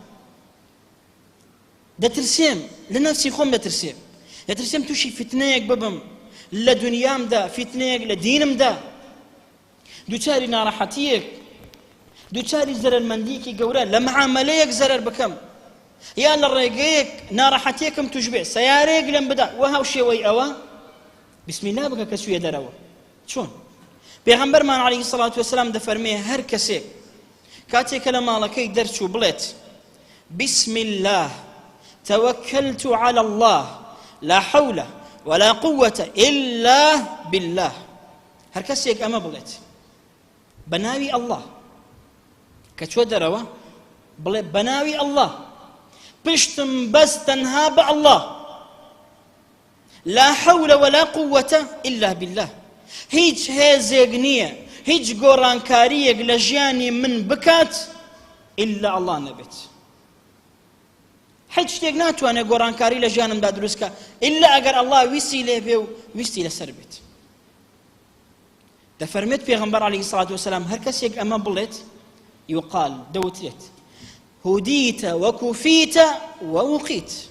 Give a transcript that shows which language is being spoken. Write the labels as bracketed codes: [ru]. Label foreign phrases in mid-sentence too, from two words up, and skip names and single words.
[ckb] دەترسێم لە نەفسی خۆم، دەترسێم تووشی فیتنەیەک ببم لە دنیامدا، فیتنەیەک لە دینمدا، دووچاری ناڕەحەتیەک، دووچاری زەرەرمەندیەکی گەورە لە معامەلەیەک زەرەر بکەم، یا لە ڕێگەیەک ناڕەحەتیەکم توش بێ، سەیارەیەک لێم بدا، وەهاو شێوەی ئەوە [ar] بسم الله [ckb] بکە کە سوێ دەرەوە. چۆن؟ پێغەمبەرمان [ar] عەلەیهی سەڵاتو وەسەلام [ckb] دەفەرمێ هەر کەسێک کاتێکە لە ماڵەکەی دەرچوو بڵێت [ar] بسم الله توكلت على الله لا حول ولا قوة إلا بالله، [ckb] هەر کەسێک ئەمە بڵێت بە ناوی ئەڵڵاه کە چوە دەرەوە، بڵێ بە ناوی ئەڵڵاه، پشتم بەس تەنها بە ئەڵڵاه، [ar] لا حول ولا قوة إلا بالله، [ckb] هیچ هێزێک نییە، هیچ گۆڕانکاریەک لە ژیانی من بکات ئللا ئەڵڵاه نەبێت. هیچ شتێک ناتوانێت گۆڕانکاری لە ژیانمدا دروستکە ئللا ئەگەر ئەڵڵاه ویستی لێ بێ و ویستی لەسەر بێت. دەفەرمێت پێغەمبەر [ar] عەلەیهی سەڵاتو وەسەلام [ckb] هەر کەسێک ئەمە بڵێت یوقال دەوترێت [ar] هودیتە وەکوفیتە وەوقیت،